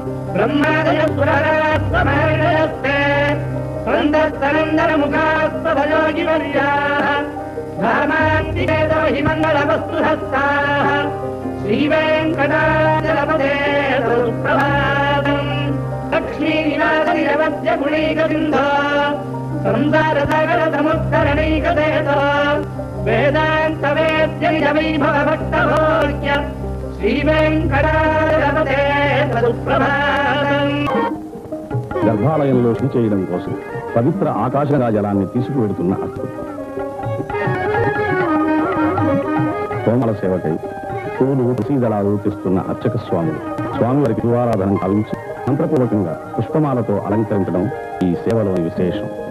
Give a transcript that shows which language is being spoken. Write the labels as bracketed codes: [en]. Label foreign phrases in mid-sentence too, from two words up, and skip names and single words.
[sa] ब्रह्मादयस्वरास्वमहर्षयस्ते सन्दस्तनन्दनमुखास्वभयोगिवर्याः भामान्तिके तव हि मङ्गलवस्तुहस्ताः श्रीवेङ्कटाचलपदे तव सुप्रभातम् लक्ष्मीनिवासनिरवद्यगुणैकसिन्धो संसारसागरसमुत्तरणैकदेतो वेदान्तवेद्यनिजवैभवभक्तभोग्य శ్రీవేంకటాచలపదే తవ సుప్రభాతమ్. [te] గర్భాలయంలో శుచి చేయడం కోసం పవిత్ర ఆకాశగంగా జలాన్ని తీసుకువెడుతున్న అర్చకుడు కోమల సేవకై పూలు ప్రసీదళాలు తెస్తున్న అర్చక స్వాములు స్వామివారికి తిరువారాధన కావించి మంత్రపూర్వకంగా పుష్పమాలతో అలంకరించడం ఈ సేవలోని విశేషం.